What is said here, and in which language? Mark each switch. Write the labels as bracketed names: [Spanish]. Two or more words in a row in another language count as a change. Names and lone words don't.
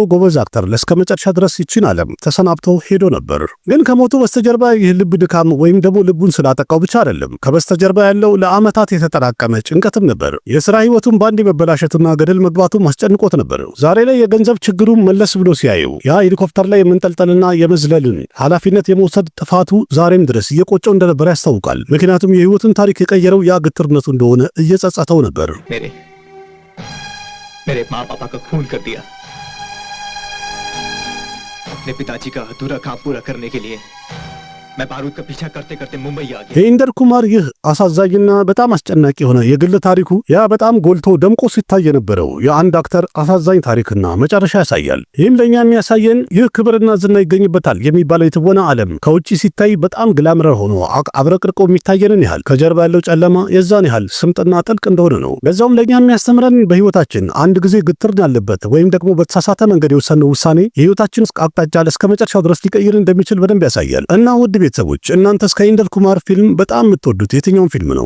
[Amharic] ጎበዝ አክተር ለስከ መጨረሻ ድረስ ይችን ዓለም ተሰናብቶ ሄዶ ነበር። ግን ከሞቱ በስተጀርባ ይህ ልብ ድካም ወይም ደግሞ ልቡን ስላጠቃው ብቻ አይደለም። ከበስተጀርባ ያለው ለዓመታት የተጠራቀመ ጭንቀትም ነበር። የሥራ ሕይወቱን በአንድ መበላሸቱና ገደል መግባቱ ማስጨንቆት ነበር። ዛሬ ላይ የገንዘብ ችግሩን መለስ ብሎ ሲያየው ያ ሄሊኮፕተር ላይ የመንጠልጠልና የመዝለልን ኃላፊነት የመውሰድ ጥፋቱ ዛሬም ድረስ እየቆጨው እንደነበር ያስታውቃል። ምክንያቱም የሕይወቱን ታሪክ የቀየረው ያ ግትርነቱ እንደሆነ እየጸጸተው ነበር። [Hindi] मेरे माँ पापा का खून कर दिया। अपने पिताजी का अधूरा काम पूरा करने के लिए मैं बारूद का पीछा करते करते मुंबई आ गया। [Amharic] የኢንደር ኩማር ይህ አሳዛኝና በጣም አስጨናቂ የሆነ የግል ታሪኩ ያ በጣም ጎልቶ ደምቆ ሲታይ የነበረው የአንድ አክተር አሳዛኝ ታሪክና መጨረሻ ያሳያል። ይህም ለእኛ የሚያሳየን ይህ ክብርና ዝና ይገኝበታል የሚባለው የትወና ዓለም ከውጭ ሲታይ በጣም ግላምረር ሆኖ አብረቅርቆ የሚታየንን ያህል ከጀርባ ያለው ጨለማ የዛን ያህል ስምጥና ጥልቅ እንደሆነ ነው። በዛውም ለእኛ የሚያስተምረን በሕይወታችን አንድ ጊዜ ግትርን ያለበት ወይም ደግሞ በተሳሳተ መንገድ የወሰነው ውሳኔ የሕይወታችን አቅጣጫ እስከ መጨረሻው ድረስ ሊቀይር እንደሚችል በደንብ ያሳያል። እና ውድ ቤተሰቦች እናንተስ ከኢንደር ኩማር ፊልም በጣም የምትወዱት የትኛውን ፊልም ነው?